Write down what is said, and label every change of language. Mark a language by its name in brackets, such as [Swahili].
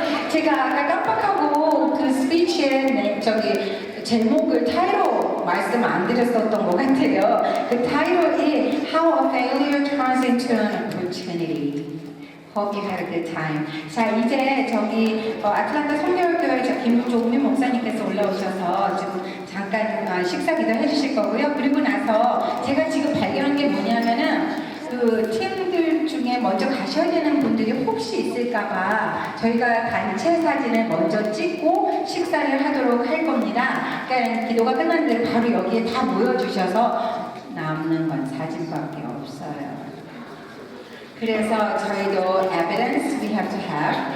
[Korean] 제가 아까 깜빡하고 그 스피치의 제목을 타이로 말씀 안 드렸었던 것 같아요. 그 타이로이 [English] How a Failure Turns into an Opportunity. Hope you had a good time. [Korean] 자, 이제 애틀랜타 성결교회 김종민 목사님께서 올라오셔서 지금 잠깐 식사 기도 해주실 거고요. 그리고 나서 제가 지금 발견한 게 뭐냐면은 그 팀들 중에 먼저 가셔야 되는 분들이 혹시 있을까봐 저희가 단체 사진을 먼저 찍고 식사를 하도록 할 겁니다. 그러니까 기도가 끝난 대로 바로 여기에 다 모여주셔서 남는 건 사진밖에 없어요. 그래서 저희도 [English] evidence we have to have.